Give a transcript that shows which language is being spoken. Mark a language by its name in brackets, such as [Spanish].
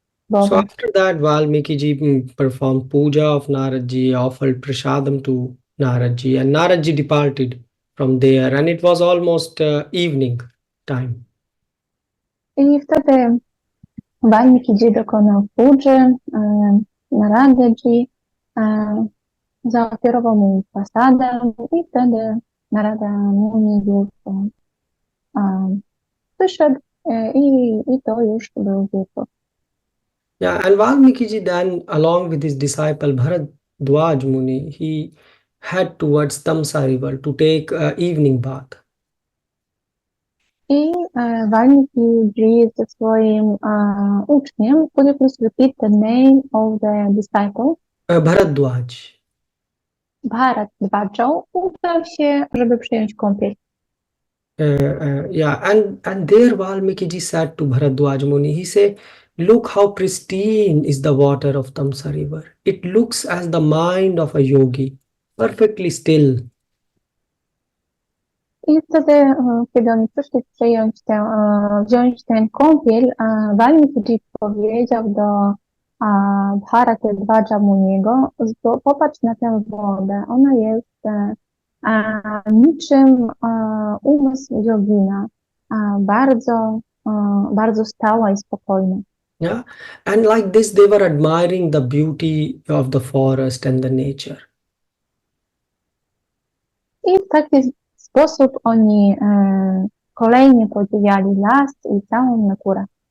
[English] So after that, Valmiki performed puja of Naradji, offered prasadam to Naradji, and Naradji departed from there, and it was almost evening time. [Polish] I wtedy Valmiki dokonał pudży, Naradji zaoferował mu prasadę i wtedy Narada Muni już wyszedł i to już był wieczór. [English] Yeah, and Valmiki then, along with his disciple Bharadwaj Muni, he head towards Tamsa river to take evening bath. [Polish] I Valmiki ze swoim uczniem, [English] could you please repeat the name of the disciple? Bharadwaj. [Polish] Bharadwaj udał się, żeby przyjąć kąpiel. [English] Yeah, and there Valmiki said to Bharadwaj Muni, he said, look how pristine is the water of Tamsa river. It looks as the mind of a yogi, perfectly still. [Polish] I wtedy, kiedy oni przyszli wziąć ten kąpiel, Valmiki powiedział do Bharadwaja Muniego, popatrz na tę wodę, ona jest niczym umysł jogina, bardzo stała i spokojna. [English] Yeah, and like this, they were admiring the beauty of the forest and the nature. [Polish] I w taki sposób oni kolejnie podziwiali las i całą naturę.